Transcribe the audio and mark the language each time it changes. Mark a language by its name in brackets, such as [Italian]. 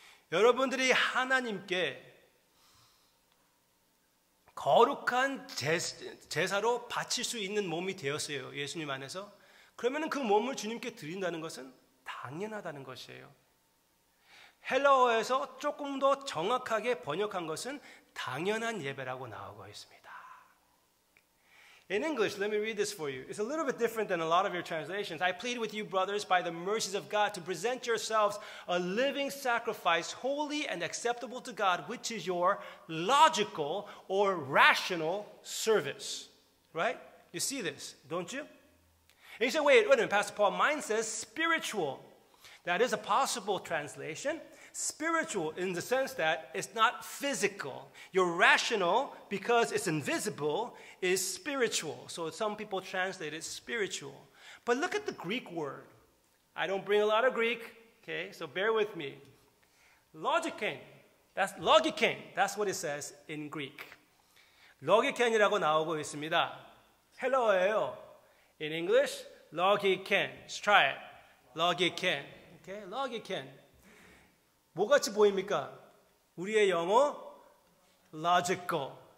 [Korean] 여러분들이 하나님께 거룩한 제사로 바칠 수 있는 몸이 되었어요. 예수님 안에서. 그러면 그 몸을 주님께 드린다는 것은 당연하다는 것이에요. 헬라어에서 조금 더 정확하게 번역한 것은 당연한 예배라고 나오고 있습니다. [English] In English, let me read this for you. It's a little bit different than a lot of your translations. I plead with you, brothers, by the mercies of God, to present yourselves a living sacrifice, holy and acceptable to God, which is your logical or rational service. Right? You see this, don't you? And you say, wait a minute, Pastor Paul, mine says spiritual. That is a possible translation. Spiritual in the sense that it's not physical. Your rational, because it's invisible, is spiritual. So some people translate it spiritual. But look at the Greek word. I don't bring a lot of Greek, okay, so bear with me. Logikein, that's what it says in Greek. [Korean] logikein이라고 나오고 있습니다. 헬라어예요. [English] In English, logikein. Let's try it. logikein. Okay, logikein. [Korean] 뭐같이 보입니까? 우리의 영어 logical.